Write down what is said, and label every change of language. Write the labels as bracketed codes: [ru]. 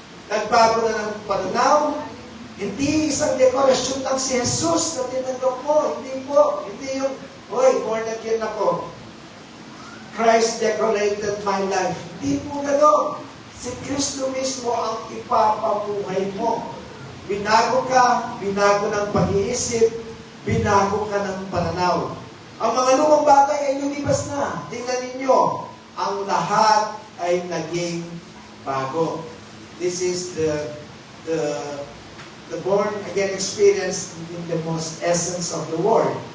[tl] Nagbago na ng pananaw, hindi isang dekorasyon lang si Jesus na tinanggap mo. Hindi po. Hindi yung, born again ako. [en] Christ decorated my life. [tl] Hindi po gano'n. Si Kristo mismo ang ipapabuhay mo. Binago ka, binago ng pag-iisip, binago ka ng pananaw. Ang mga lumang bagay ay lumibas na. Tingnan ninyo, ang lahat ay naging bago. [en] This is the born again experience in the most essence of the word.